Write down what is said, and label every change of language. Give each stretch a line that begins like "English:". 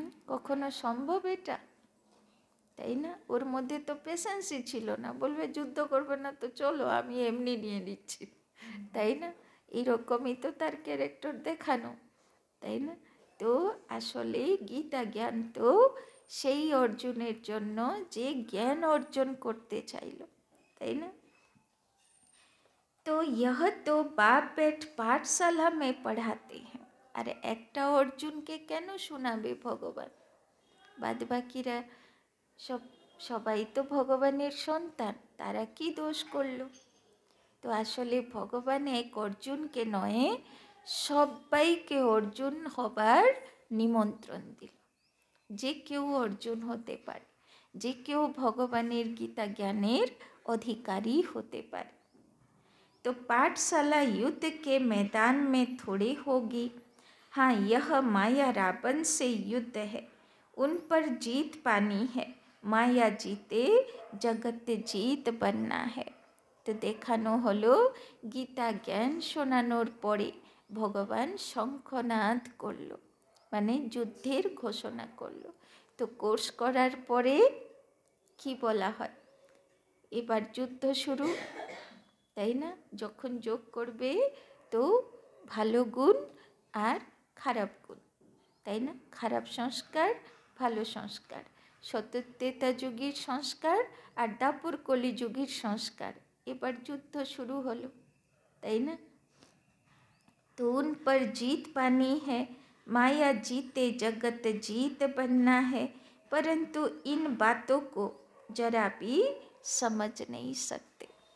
Bangla: কখনো সম্ভব এটা? তাই না? ওর মধ্যে তো পেশেন্সই ছিল না, বলবে যুদ্ধ করবে না তো চলো আমি এমনি নিয়ে নিচ্ছি, তাই না? এইরকমই তো তার ক্যারেক্টার দেখানো, তাই না? তো আসলে গীতা জ্ঞান তো সেই অর্জুনের জন্য যে জ্ঞান অর্জন করতে চাইল, তাই না?
Hindi: তো यह तो बाप बैठ पाठशाला में पढ़ाते हैं।
Bangla: আরে একটা অর্জুনকে কেন শোনাবে ভগবান? বাদ বাকিরা সবাই তো ভগবানের সন্তান, তারা কি দোষ করলো? তো আসলে ভগবান এক অর্জুনকে নয়, সবাইকে অর্জুন হবার নিমন্ত্রণ দিল। যে কেউ অর্জুন হতে পারে, যে কেউ ভগবানের গীতা জ্ঞানের অধিকারী হতে পারে।
Hindi: तो पाठशाला युद्ध के मैदान में थोड़ी होगी। हाँ, यह माया रावण से युद्ध है, उन पर जीत पानी है। माया जीते जगत जीत बनना है।
Bangla: तो দেখানো হলো গীতা জ্ঞান শোনানোর পরে ভগবান শঙ্খনাদ করলো, মানে যুদ্ধের ঘোষণা করলো। তো কোর্স করার পরে কি বলা হয়? এবার যুদ্ধ শুরু, তাই না? যখন যোগ করবে তো ভালো গুণ আর খারাপ গুণ, তাই না? খারাপ সংস্কার, ভালো সংস্কার, সত্যত্রেতা যুগের সংস্কার আর দাপুর কলি যুগের সংস্কার। এবার যুদ্ধ শুরু হলো, তাই না?
Hindi: तो उन पर जीत पानी है, माया जीते जगत जीत बनना है, परंतु इन बातों को जरा भी समझ नहीं सकते।